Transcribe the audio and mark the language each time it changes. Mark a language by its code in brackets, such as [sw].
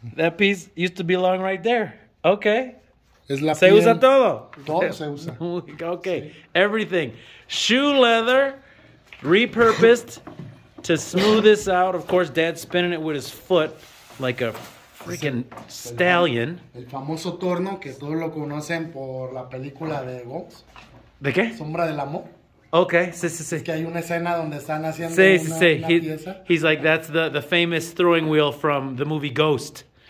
[en] That piece used to belong right there. Okay. [es] Es la se piel. Usa todo. Todo se usa. [en] Okay. Sí. Everything. Shoe leather, repurposed to smooth this out. Of course, Dad's spinning it with his foot like a freaking stallion. [es] El famoso torno que todos lo conocen por la película de Ghost. ¿De qué? Sombra del amor. Okay, sí. Es que hay una escena donde están haciendo una pieza. [en] He's like, that's the famous throwing wheel from the movie Ghost.